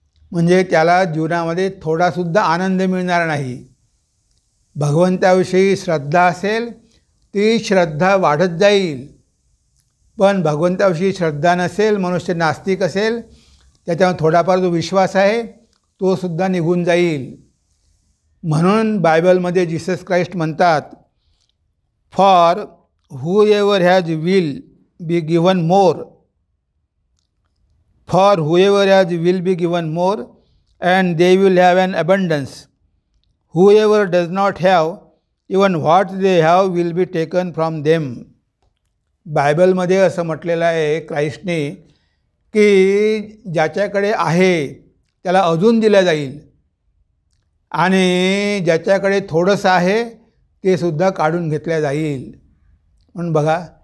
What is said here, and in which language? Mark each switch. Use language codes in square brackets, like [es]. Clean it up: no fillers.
[mr] म्हणजे त्याला जीवनामध्ये थोडासुद्धा आनंद मिळणार नाही. भगवंताविषयी श्रद्धा असेल, ती श्रद्धा वाढत जाईल. पण भगवंताविषयी श्रद्धा नसेल, मनुष्य नास्तिक असेल, त्याच्यावर थोडाफार जो विश्वास आहे तो सुद्धा निघून जाईल. म्हणून बायबलमध्ये जीसस क्राइस्ट म्हणतात, [en] For whoever has will be given more, for whoever has will be given more and they will have an abundance. Whoever does not have, even what they have will be taken from them. [mr] बायबलमध्ये असं म्हटलेलं आहे क्राइस्टने की ज्याच्याकडे आहे त्याला अजून दिलं जाईल आणि ज्याच्याकडे थोडंसं आहे ते सुद्धा काढून घेतलं जाईल. म्हणून बघा,